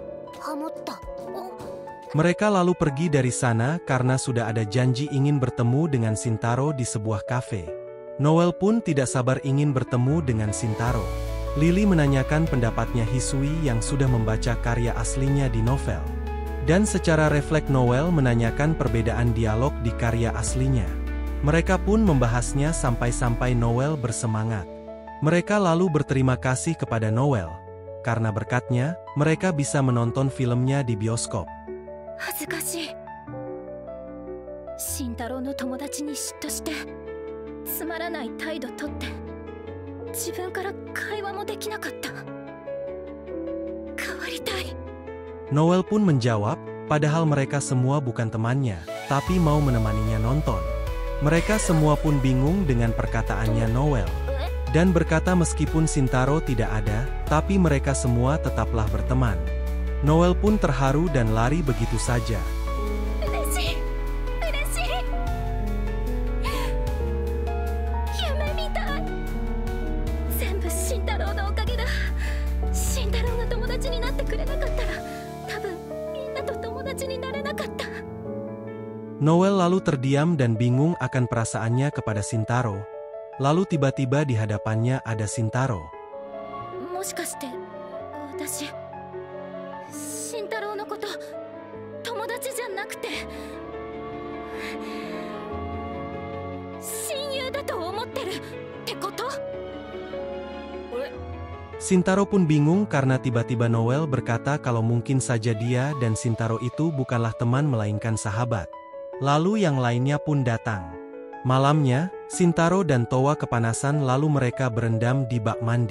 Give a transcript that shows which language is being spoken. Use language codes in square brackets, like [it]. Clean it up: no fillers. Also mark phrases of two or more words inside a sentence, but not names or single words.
[ja] ハモった。 [id] Mereka lalu pergi dari sana karena sudah ada janji ingin bertemu dengan Shintaro di sebuah kafe. Noel pun tidak sabar ingin bertemu dengan Shintaro. Lily menanyakan pendapatnya Hisui yang sudah membaca karya aslinya di novel. Dan secara refleks Noel menanyakan perbedaan dialog di karya aslinya. Mereka pun membahasnya sampai-sampai Noel bersemangat. Mereka lalu berterima kasih kepada Noel. Karena berkatnya, mereka bisa menonton filmnya di bioskop. [ja] 恥ずかしい。慎太郎の友達に嫉妬してつまらない態度とって自分から会話もできなかった。変わりたい。 [id] Noel pun menjawab, padahal mereka semua bukan temannya, tapi mau menemaninya nonton. Mereka semua pun bingung dengan perkataannya Noel. Dan berkata meskipun Shintaro tidak ada, tapi mereka semua tetaplah berteman. Noel pun terharu dan lari begitu saja. [ja] 嬉しい。夢みたい。全部慎太郎のおかげだ。慎太郎が友達になってくれなかったら多分みんなと友達になれなかった。 [id] Noel lalu terdiam dan bingung akan perasaannya kepada Shintaro. Lalu tiba-tiba di hadapannya ada Shintaro. [ja] もしかして私慎太郎のこと友達じゃなくて親友だと思ってるってこと？ [id] Shintaro pun bingung karena tiba-tiba Noel berkata kalau mungkin saja dia dan Shintaro itu bukanlah teman melainkan sahabat. Lalu yang lainnya pun datang. Malamnya, Shintaro dan Towa kepanasan lalu mereka berendam di bak mandi.